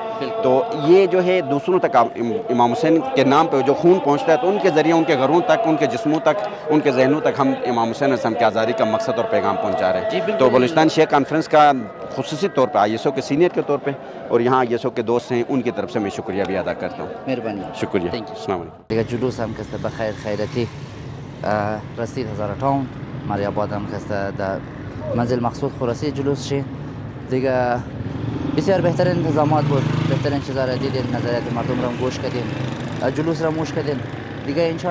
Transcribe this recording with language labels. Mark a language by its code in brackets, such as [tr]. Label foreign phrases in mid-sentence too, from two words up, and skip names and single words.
[ur] تو یہ جو ہے دوسروں تک امام حسین کے نام پہ جو خون پہنچتا ہے تو ان کے ذریعے ان کے گھروں تک, ان کے جسموں تک, ان کے ذہنوں تک ہم امام حسین السلام کی آزادی کا مقصد اور پیغام پہنچا رہے ہیں. تو بلوچستان شیعہ کانفرنس کا خصوصی طور پہ ISO کے سینئر کے طور پہ اور یہاں ISO کے دوست ہیں ان کی طرف سے میں شکریہ بھی ادا کرتا ہوں. مہربانی. [ar] شکریہ. السلام علیکم. [fa] جلوس هم کسته بخیر خیرتی رسید 1058 ماری آباد هم کسته در منزل مقصود خو رسید جلوس شی دیگه بسیار بهترین انتظامات بود, بهترین چیزا را دیدین, نظریات مردم را گوش کردین, جلوس را موش کردین دیگه.